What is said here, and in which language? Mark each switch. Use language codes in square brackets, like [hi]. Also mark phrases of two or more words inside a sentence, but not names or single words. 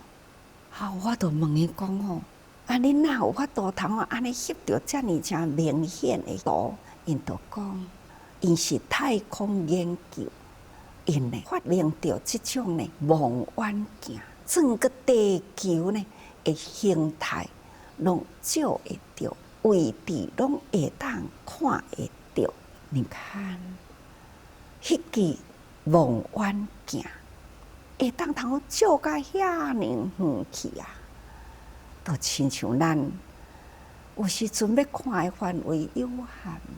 [nan] 我就问伊讲吼，你哪有法度通安尼翕到遮尔正明显的图？因就讲，因是太空研究，因呢发明到这种呢望远镜，整个地球呢。的形态拢照会到，位置拢会当看会到。你看，迄支望远镜会当通照甲遐尼远去啊，都亲像咱有时阵要看的范围有限嘛。